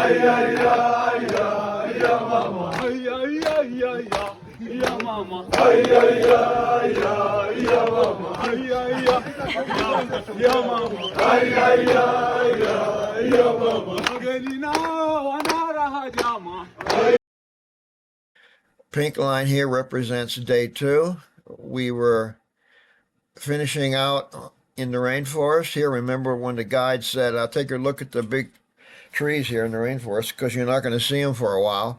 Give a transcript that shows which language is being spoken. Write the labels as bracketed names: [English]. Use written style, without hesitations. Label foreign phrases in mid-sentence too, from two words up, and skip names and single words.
[English] Ya mama. Ya mama. Ya mama. Ya mama. Ya mama. Agelina wanara hajama. Pink line here represents day 2. We were finishing out in the rainforest here. Remember when the guide said, I'll take a look at the big trees here in the rainforest because you're not going to see them for a while.